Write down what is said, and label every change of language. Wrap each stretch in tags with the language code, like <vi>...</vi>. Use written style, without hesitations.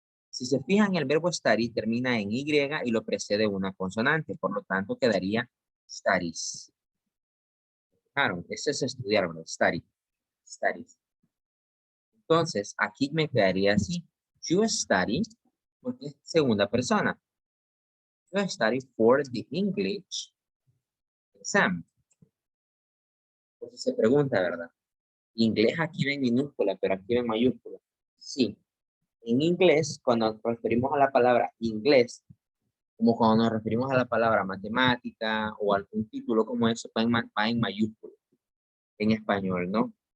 <es>Si se fijan, el verbo study termina en Y y lo precede una consonante. Por lo tanto, quedaría studies. Claro, eso es estudiar, ¿verdad? Study. Studies. Entonces, aquí me quedaría así.</es> <en>You study,</en> <es>porque es segunda persona.</es> <en>You study for the English exam.</en> <es>Entonces se pregunta, ¿verdad? Inglés aquí va en minúscula, pero aquí va en mayúscula. Sí. En inglés, cuando nos referimos a la palabra inglés, como cuando nos referimos a la palabra matemática o algún título como eso, va en mayúscula. En español, ¿no?</es>